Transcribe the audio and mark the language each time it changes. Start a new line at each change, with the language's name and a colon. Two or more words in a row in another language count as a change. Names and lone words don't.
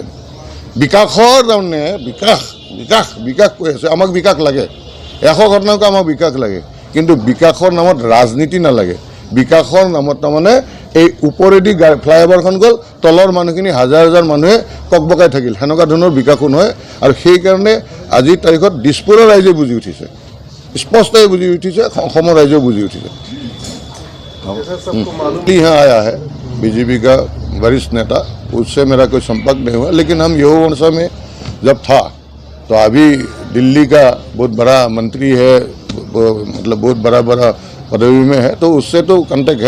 Assamese: বিকাশৰ তাৰমানে বিকাশ বিকাশ বিকাশ কৈ আছে, আমাক বিকাশ লাগে, 100 ঘটনাকৈ আমাক বিকাশ লাগে, কিন্তু বিকাশৰ নামত ৰাজনীতি নালাগে। বিকাশৰ নামত তাৰমানে এই ওপৰেদি ফ্লাইঅভাৰখন গ'ল, তলৰ মানুহখিনি হাজাৰ হাজাৰ মানুহে ককবকাই থাকিল, সেনেকুৱা ধৰণৰ বিকাশো নহয়। আৰু সেইকাৰণে আজিৰ তাৰিখত দিছপুৰৰ ৰাইজে বুজি উঠিছে, স্পষ্টই বুজি উঠিছে, অসমৰ ৰাইজেও বুজি উঠিছে।
Hindi: यहाँ आया है बीजेपी का वरिष्ठ नेता, उससे मेरा कोई संपर्क नहीं हुआ, लेकिन हम युवा मोर्चा में जब था तो अभी दिल्ली का बहुत बड़ा मंत्री है, मतलब बहुत बड़ा पदवी में है, तो उससे तो कांटेक्ट है।